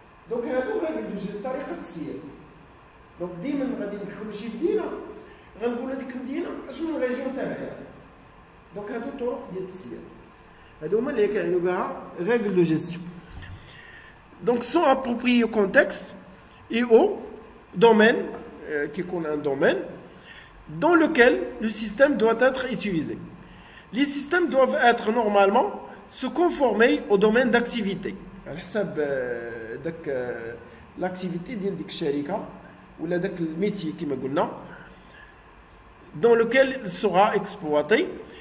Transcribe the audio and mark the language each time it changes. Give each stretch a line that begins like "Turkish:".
Arabic: دونك هادو غادي طريقه السير. دونك ديما غادي ندخلو شي مدينه غنقول هذيك المدينه اشنو الريجون تاعها. دونك هادو طرق ديال السير، هادو هما اللي كيعنيو بها règles de gestion.
French: Donc sont appropriés au contexte et au domaine qui est un domaine dans lequel le système doit être utilisé. Les systèmes doivent être normalement se conformer au domaine d'activité.
Arabic: على حساب داك l'activité ديال ديك الشركه ولا داك الميتي كما قلنا
French: dans lequel il sera exploité.